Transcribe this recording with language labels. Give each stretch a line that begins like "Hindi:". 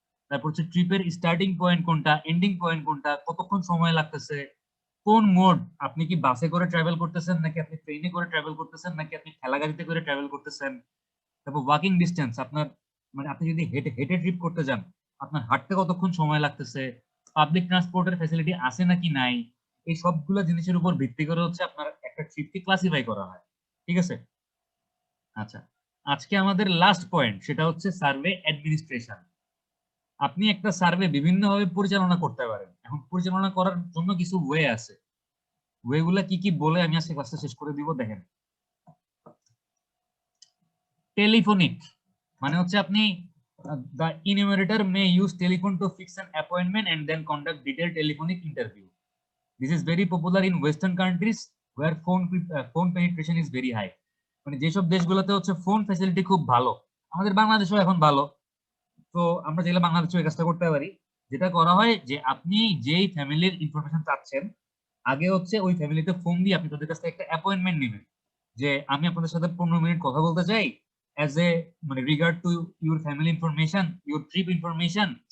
Bangla: তারপর হচ্ছে ট্রিপের স্টার্টিং পয়েন্ট কোনটা, এন্ডিং পয়েন্ট কোনটা, কতক্ষণ সময় লাগতেছে, কোন মোড, আপনি কি বাসে করে ট্রাভেল করতেছেন নাকি আপনি ট্রেনে করে ট্রাভেল করতেছেন নাকি আপনি ঠেলা গাড়িতে করে ট্রাভেল করতেছেন, তারপর ওয়াকিং ডিস্টেন্স, আপনার মানে আপনি যদি হেঁটে হেঁটে ট্রিপ করতে যান আপনার হাঁটতে কতক্ষণ সময় লাগতেছে, পাবলিক ট্রান্সপোর্টের ফ্যাসিলিটি আছে নাকি নাই, এই সবগুলো জিনিসের উপর ভিত্তি করে হচ্ছে আপনার একটা ট্রিপকে ক্লাসিফাই করা হয়। ঠিক আছে, আচ্ছা আজকে আমাদের লাস্ট পয়েন্ট সেটা হচ্ছে সার্ভে অ্যাডমিনিস্ট্রেশন। আপনি একটা সার্ভে বিভিন্নভাবে পরিচালনা করতে পারেন। এখন পরিচালনা করার জন্য কিছু ওয়ে আছে, ওয়েগুলা কি কি বলে আমি আজকে ক্লাসটা শেষ করে দিব। দেখেন, টেলিফোনিক মানে হচ্ছে আপনি
English: the enumerator may use telephone to fix an appointment and then conduct detailed telephonic interview. This is very popular in western countries where phone penetration is very high.
Bangla: মানে যেসব দেশগুলোতে হচ্ছে ফোন ফ্যাসিলিটি খুব ভালো, আমাদের বাংলাদেশেও এখন ভালো, তো আমরা চাইলে বাংলাদেশে এই কাজটা করতে পারি। যেটা করা হয় যে আপনি যেই ফ্যামিলির ইনফরমেশন চাচ্ছেন, আগে হচ্ছে ওই ফ্যামিলিতে ফোন দিয়ে আপনি তাদের কাছ থেকে একটা অ্যাপয়েন্টমেন্ট নেবেন, যে আমি আপনাদের সাথে 15 মিনিট কথা বলতে চাই অ্যাজ এ মানে
English: Regard to your family information, your trip information.